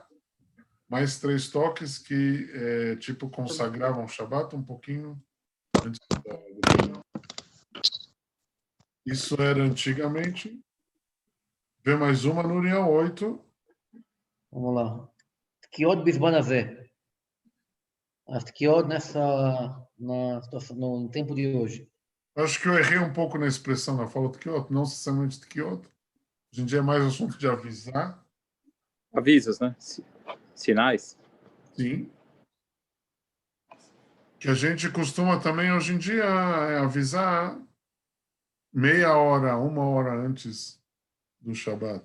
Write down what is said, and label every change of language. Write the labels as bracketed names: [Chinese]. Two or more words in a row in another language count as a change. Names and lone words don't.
[Portuguese] Mais 3 toques que, consagravam o Shabat um pouquinho antes do... Isso era antigamente. Vê mais uma, Nuriel, 8. Vamos lá. Que [Hebrew] עוד בזמן הזה. [Portuguese] as tkiot no tempo de hoje? Acho que eu errei um pouco na expressão na fala tkiot, não necessariamente tkiot. Hoje em dia é mais assunto de avisar. Avisos, né? Sinais. Sim. Que a gente costuma também, hoje em dia, avisar meia hora, 1 hora antes do Shabat.